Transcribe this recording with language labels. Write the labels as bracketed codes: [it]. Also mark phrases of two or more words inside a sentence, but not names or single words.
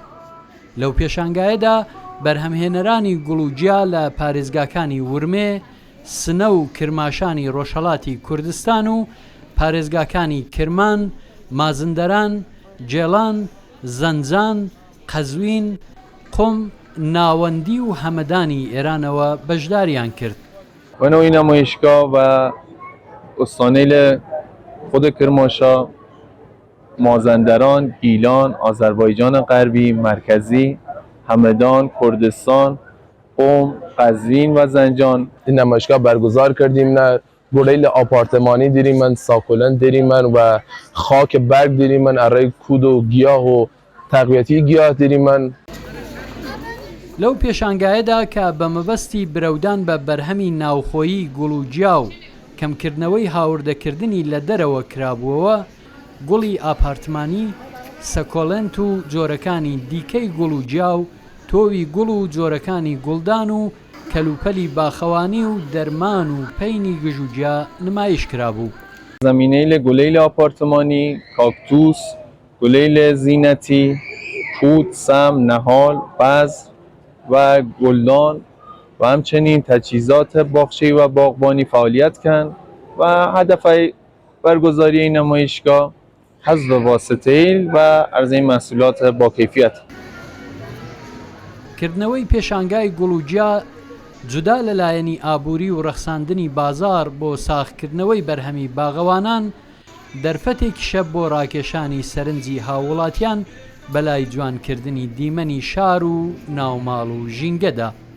[ckb] لەو پێشانگایەدا بەرهەمهێنەرانی گوڵ و جیا لە پارێزگاکانی ورمێ، سنە و کرماشانی ڕۆژهەڵاتی کوردستان و پارێزگاکانی کرمان، مازندەران، جێڵان، زەنجان، قەزوین، قم، ناوەندی و هەمەدانی ئێرانەوە بەشداریان کرد. [fa] ونوعی نمایشگاه و استانیل خود کرماشا، مازندران، گیلان، آذربایجان غربی، مرکزی، همدان، کردستان، قم، قزوین و زنجان این نمایشگاه برگزار کردیم. نه گلیل آپارتمانی داریم من، ساکولن داریم من و خاک برگ داریم من، ارای کود و گیاه و تقویتی گیاه داریم من. [ckb] لەو پێشانگایەدا کە بە مەبەستی برەودان بە بەرهەمی ناوخۆیی گوڵ و جیا و کەمکردنەوەی هاوردەکردنی لە دەرەوە کرابووەوە، گوڵی ئاپارتمانی، سەکۆڵنت و جۆرەکانی دیکەی گوڵ و جیا و تۆوی گوڵ و جۆرەکانی گوڵدان و کەلوپەلی باخەوانی و دەرمان و پەینی گژوجیا نمایش کرابوو. [fa] زمینه گلیل آپارتمانی، کاکتوس، گلیل زینتی، پود، سم، نهال، بذر و گلدان و همچنین تجهیزات باغچه‌ای و باغبانی فعالیت کردند و هدف برگزاری این نمایشگاه حذف واسطه‌ای و عرضه محصولات با کیفیت. [ckb] کردنەوەی پێشانگای گوڵ و جیا جودا لەلایەنی ئابووری و ڕەخساندنی بازار بۆ ساختکردنەوەی بەرهەمی باغەوانان دەرفەتێکیشە بۆ ڕاکێشانی سەرنجی هاوڵاتیان بەلای جوانکردنی دیمەنی شار و ناوماڵ و ژینگەدا.